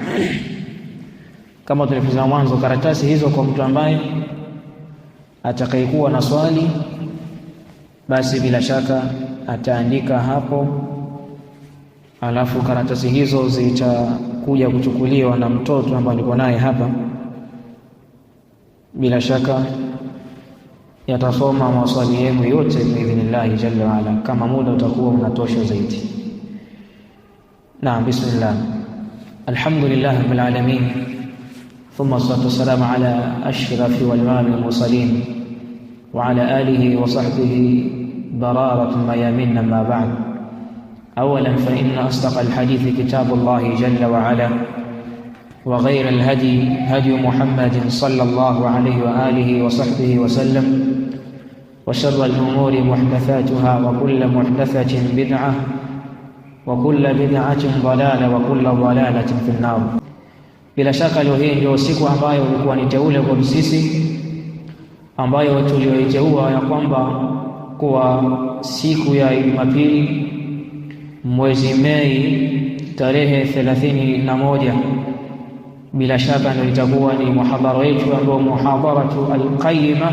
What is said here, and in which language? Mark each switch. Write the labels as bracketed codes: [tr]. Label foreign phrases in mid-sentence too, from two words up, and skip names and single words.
[sw] Kama tulivyosema mwanzo, karatasi hizo kwa mtu ambaye atakayekuwa na swali, basi bila shaka ataandika hapo, alafu karatasi hizo zitakuja kuchukuliwa na mtoto ambaye alikuwa naye hapa. Bila shaka yatasoma maswali yenu yote [ar] بإذن الله جل وعلا, [sw] kama muda utakuwa unatosha zaidi. [ar] Naam, بسم الله. الحمد لله رب العالمين، ثم الصلاة والسلام على أشرف والإمام المرسلين وعلى آله وصحبه بررة ميامين، أما بعد. أولا فإن أصدق الحديث كتاب الله جل وعلا، وخير الهدي هدي محمد صلى الله عليه وعلى آله وصحبه وسلم, وشر الأمور محدثاتها وكل محدثة بدعة وكل بدعة ضلالة وكل ضلالة في النار. [sw] Bila shaka leo hii ndio siku ambayo ilikuwa ni teule kwa sisi, ambayo tulioiteua ya kwamba kuwa siku ya Jumapili mwezi Mei tarehe 31, bila shaka ndio itakuwa ni muhadhara wetu ambao [ar] محاضرة القيمة.